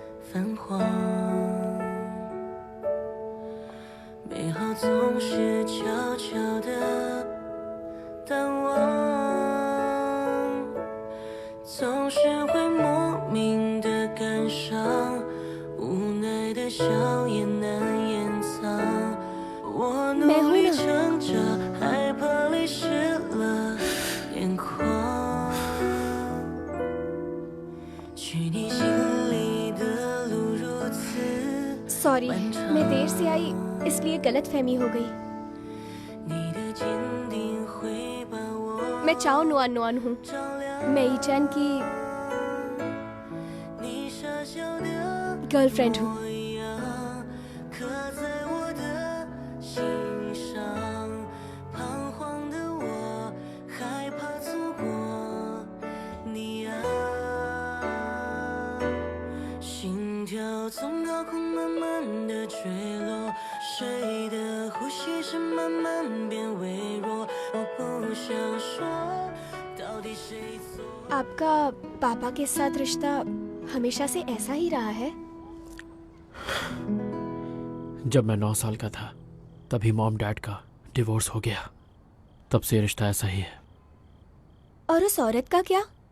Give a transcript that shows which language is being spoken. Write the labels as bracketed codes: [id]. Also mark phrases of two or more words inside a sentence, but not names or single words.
[zh] 泛黄，美好总是悄悄地淡忘，总是会莫名的感伤，无奈的笑也难掩藏。我努力撑着，害怕泪湿了眼眶。去你心里的路如此 [hi] सॉरी मैं देर से आई इसलिए गलत फहमी हो गई। मैं चाओ नुआन नुआन हूँ। मैं ईचैन की गर्लफ्रेंड हूँ। [zh] 心跳从高空慢慢的坠落，谁的呼吸是慢慢变微弱，我不想说到底谁错。 [hi] आपका पापा के साथ रिश्ता हमेशा से ऐसा ही रहा है? जब मैं 9 साल का था तभी [en] mom dad [hi] का डिवोर्स हो गया, तब से रिश्ता ऐसा ही है। और उस औरत का क्या?